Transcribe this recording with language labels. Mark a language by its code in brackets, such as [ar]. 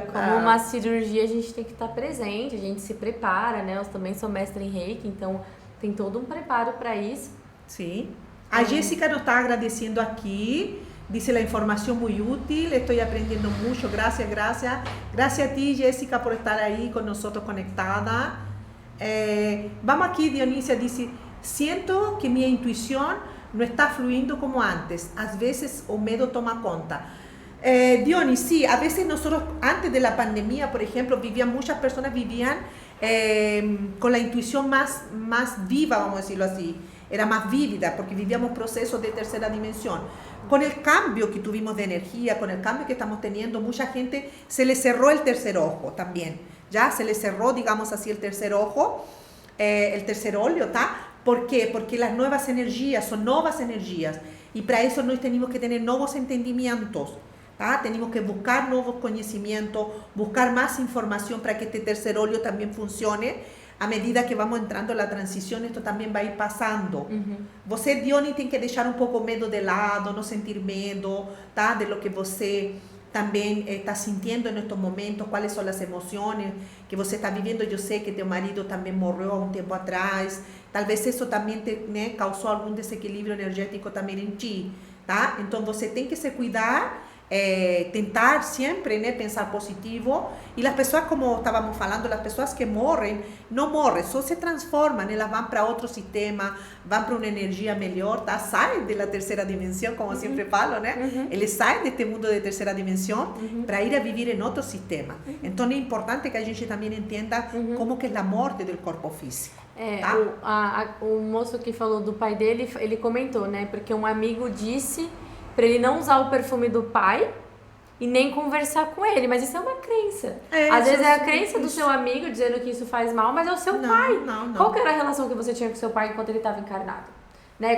[pt] Como uma cirurgia, a gente tem que estar presente, a gente se prepara, né? Eu também sou mestre em Reiki, então tem todo um preparo para isso. Sim. A Jéssica nos está agradecendo aqui. [es] Dice la información muy útil, estoy aprendiendo mucho, gracias, gracias. Gracias a ti, Jéssica, por estar ahí con nosotros conectada. Vamos aquí, Dionisia dice, siento que mi intuición no está fluyendo como antes. A veces o miedo [pt] toma conta. [es] Dionis, sí, a veces nosotros, antes de la pandemia, por ejemplo, muchas personas vivían con la intuición más viva, vamos a decirlo así. Era más vívida porque vivíamos procesos de tercera dimensión. Con el cambio que tuvimos de energía, con el cambio que estamos teniendo, mucha gente se le cerró el tercer ojo también. Ya se le cerró, digamos así, el tercer ojo, el tercer olho, ¿tá? ¿Por qué? Porque las nuevas energías son nuevas energías y para eso nos tenemos que tener nuevos entendimientos. ¿Tá? Tenemos que buscar nuevos conocimientos, buscar más información para que este tercer olho también funcione. A medida que vamos entrando en la transición, esto también va a ir pasando. [pt] Você, Diony, tem que deixar un poco medo de lado, no sentir medo, tá? [es] De lo que você también está sintiendo en estos momentos, cuáles son las emociones que você está viviendo. Yo sé que [pt] teu marido [es] también murió un tiempo atrás. Tal vez eso también te causó algún desequilibrio energético también en ti, tá? [pt] Entonces você tem que se cuidar. [es] Tentar siempre, né, pensar positivo y las personas, como estábamos hablando, las personas que mueren, no mueren, solo se transforman, ellas van para otro sistema, van para una energía mejor, tá? Saen de la tercera dimensión, como siempre falo, né? [pt] Eles saem [es] de este mundo de tercera dimensión para ir a vivir en otro sistema. Entonces es importante que a gente también entienda como que es la muerte del cuerpo físico. Tá? [pt] O moço que falou do pai dele, ele comentou, né? Porque um amigo disse para ele não usar o perfume do pai e nem conversar com ele, mas isso é uma crença. Às vezes é a crença do seu amigo dizendo que isso faz mal, mas é o seu pai. Não. Qual que era a relação que você tinha com seu pai enquanto ele estava encarnado? Né?